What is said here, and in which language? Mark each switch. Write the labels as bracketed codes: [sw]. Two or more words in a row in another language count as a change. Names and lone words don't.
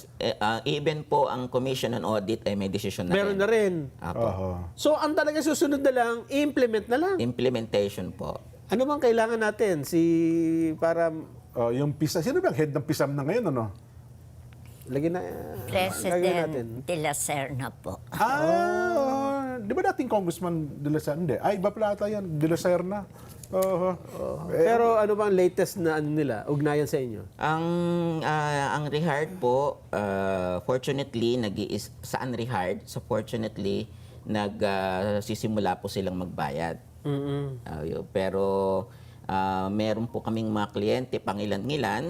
[tl] Even po ang Commission on Audit ay may decision na Meron rin. na rin. Opo. Oho. So, ang talaga susunod na lang, i-implement na lang. Implementation po. Ano bang kailangan natin para Oh, yung PISA, sino ba ang head ng PISAM na ngayon, ano? lagyan na lagyan natin. President de la Serna po. Di ba dating Congressman de la Serna? Hindi. Ay, iba pala ata yan. De la Serna. Oho. Pero ano bang latest na ano nila, ugnayan sa inyo? Ang rehard po, fortunately, sa unrehard, so fortunately, sisimula po silang magbayad. Pero meron po kaming mga kliyente, pangilan-ngilan,